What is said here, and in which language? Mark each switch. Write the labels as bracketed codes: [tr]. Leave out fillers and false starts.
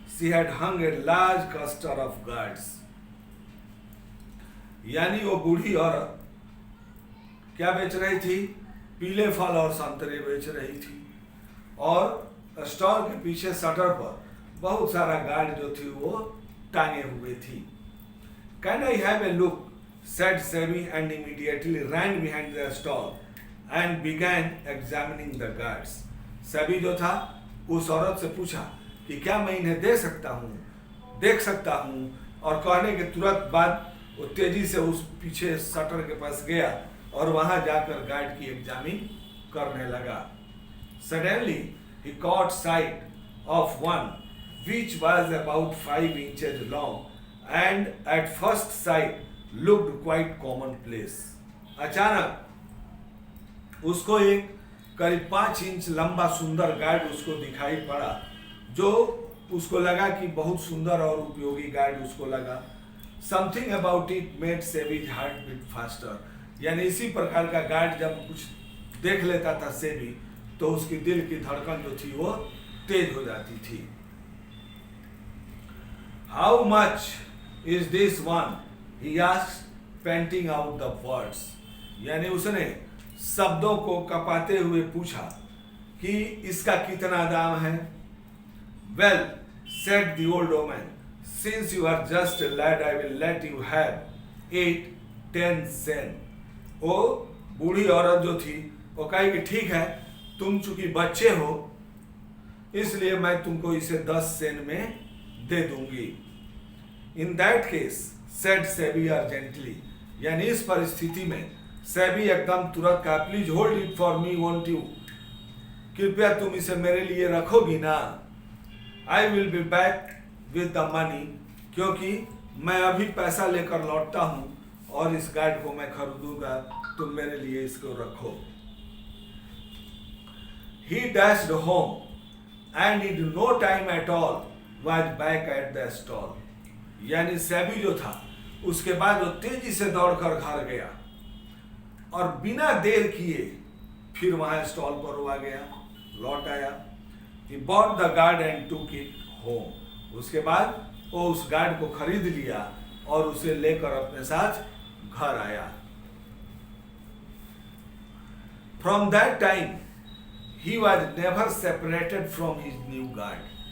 [en] She had hung a large cluster of gourds. [hi] यानी वो बूढ़ी औरत क्या बेच रही थी? पीले फल और संतरे बेच रही थी और स्टॉल के पीछे शटर पर बहुत सारा गार्ड जो थी वो टांगे हुए थी. [en] Can I have a look? said Sebi and immediately ran behind the stall and began examining the guards. [hi] SEBI जो था उस औरत से पूछा कि क्या मैं इन्हें देख सकता हूँ, और कहने के तुरंत बाद वो तेजी से उस पीछे शटर के पास गया और वहां जाकर गार्ड की एग्जामिन करने लगा. [en] Suddenly he caught sight of one which was about 5 inches long and at first sight looked quite commonplace. [hi] अचानक उसको एक करीब 5 इंच लंबा सुंदर गार्ड उसको दिखाई पड़ा, जो उसको लगा कि बहुत सुंदर और उपयोगी गार्ड उसको लगा. [en] Something about it made Sebi's heart beat faster. [hi] यानी इसी प्रकार का गार्ड जब कुछ देख लेता था सेबी, तो उसकी दिल की धड़कन जो थी वो तेज हो जाती थी. [en] How much is this one? He asked, panting out the words. [hi] यानी उसने शब्दों को कपाते हुए पूछा कि इसका कितना दाम है. [en] Well, said the old woman, since you are just a lad, I will let you have 8-10 cents. [hi] वो बूढ़ी औरत जो थी वो कही कि ठीक है, तुम चूंकि बच्चे हो इसलिए मैं तुमको इसे 10 सेंट में दे दूंगी. [en] In that case, said Sebi urgently. [hi] यानी इस परिस्थिति में सेबी एकदम तुरंत कहा, [en] please hold it for me, won't you, [hi] कृपया तुम इसे मेरे लिए रखोगी ना. [en] I will be back with the money, [hi] क्योंकि मैं अभी पैसा लेकर लौटता हूं और इस गार्ड को मैं खरीदूंगा, तुम मेरे लिए इसको रखो. [en] He dashed home and in no time at all was back at the stall. [hi] यानी सेबी जो था उसके बाद वो तेजी से दौड़कर घर गया और बिना देर किए फिर वहां स्टॉल पर वो आ गया, लौट आया. [en] He bought the guard and took it home. [hi] उसके बाद वो उस गार्ड को खरीद लिया और उसे लेकर अपने साथ घर आया. [en] From that time he was never separated from his new guard.